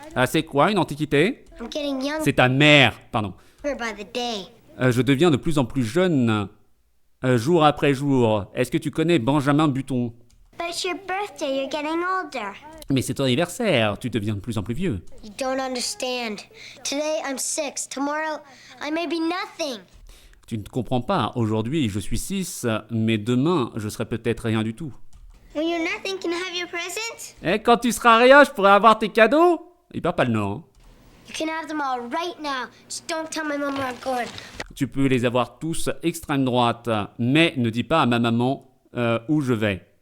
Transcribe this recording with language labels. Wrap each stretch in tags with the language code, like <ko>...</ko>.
<fr>Ah, c'est quoi une antiquité?</fr> <en>I'm getting younger</en> <fr>C'est ta mère, pardon.</fr> <en>by the day.</en> <fr>Je deviens de plus en plus jeune, jour après jour. Est-ce que tu connais Benjamin Button?</fr> <en>But it's your birthday, you're getting older.</en> <fr>Mais c'est ton anniversaire, tu deviens de plus en plus vieux.</fr> <en>You don't understand. Today I'm 6. Tomorrow I may be nothing.</en> <fr>Tu ne comprends pas, aujourd'hui je suis 6, mais demain je serai peut-être rien du tout.</fr> <en>When you're nothing, can I have your presents?</en> <fr>Et quand tu seras rien, je pourrai avoir tes cadeaux? Il perd pas le nord. Hein.</fr> <en>You can have them all right now. Just don't tell my mom where I'm going.</en> <fr>Tu peux les avoir tous extrême droite, mais ne dis pas à ma maman où je vais.</fr>